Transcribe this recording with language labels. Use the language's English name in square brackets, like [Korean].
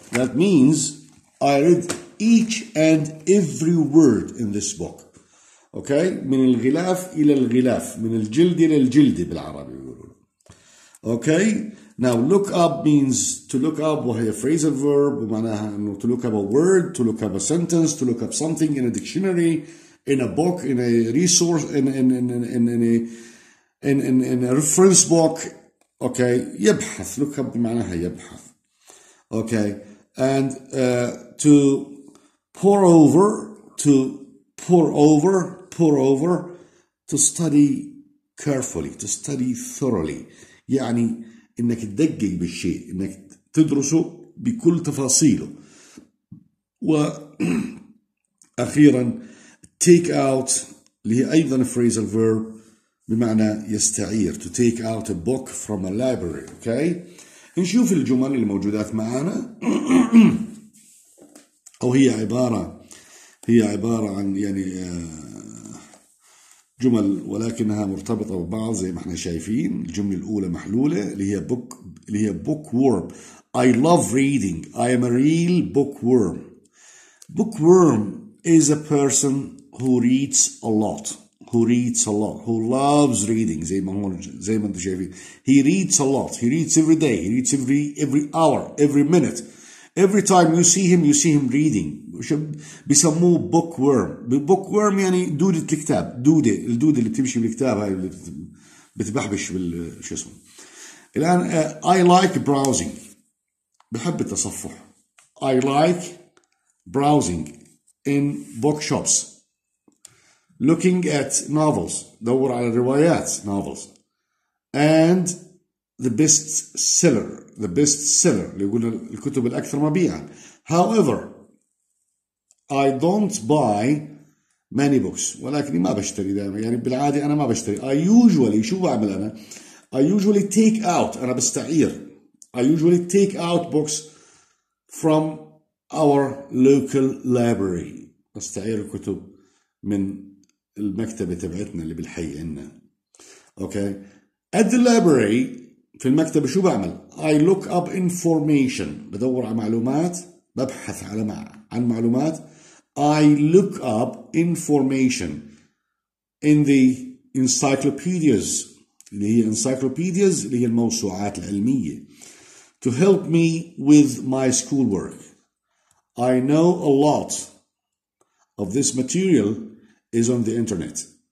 [English] That means I read each and every word in this book. [Arabic] Okay من الغلاف إلى الغلاف من الجلد إلى الجلد بالعربي بيقولوا. [English] Okay now look up means to look up [Arabic] وهي [English] phrasal verb [Arabic] ومعناها إنه [English] to look up a word to look up a sentence to look up something in a dictionary in a book in a resource in a reference book. Okay [Arabic] يبحث [English] look up [Arabic] معناها يبحث. [English] Okay and to pour over to study carefully to study thoroughly [Arabic] يعني انك تدقق بالشيء انك تدرسه بكل تفاصيله. واخيرا take out اللي هي ايضا phrasal verb بمعنى يستعير [English] to take out a book from a library. [Arabic] Okay نشوف الجمل اللي موجودات معانا أو هي عبارة عن يعني جمل ولكنها مرتبطة ببعض زي ما احنا شايفين. الجملة الأولى محلولة اللي هي bookworm. [English] I love reading. I am a real bookworm. Bookworm is a person who reads a lot. Who loves reading [Arabic] زي ما انتم شايفين. [English] He reads a lot. He reads every day. He reads every hour, every minute. Every time you see him reading. [Arabic] بيسموه bookworm يعني دودة الكتاب. الدودة اللي بتمشي بالكتاب هاي اللي بتبحبش شو اسمه. الآن [English] I like browsing. [Arabic] بحب التصفح. [English] I like browsing in bookshops. Looking at novels. [Arabic] دور على روايات novels. [English] And the best seller [Arabic] اللي يقول الكتب الأكثر مبيعا. [English] However, I don't buy many books. [Arabic] ولكني ما بشتري دائما يعني بالعادة أنا ما بشتري. [English] I usually [Arabic] شو بعمل أنا؟ [English] I usually take out [Arabic] أنا بستعير. [English] I usually take out books from our local library. [Arabic] بستعير الكتب من المكتبة تبعتنا اللي بالحي عنا. [English] Okay. At the library [Arabic] في المكتبة شو بعمل؟ I look up information. بدور على معلومات، ببحث عن معلومات. [English] I look up information in the encyclopedias. [Arabic] اللي هي encyclopedias اللي هي الموسوعات العلمية. [English] To help me with my schoolwork. I know a lot of this material is on the internet.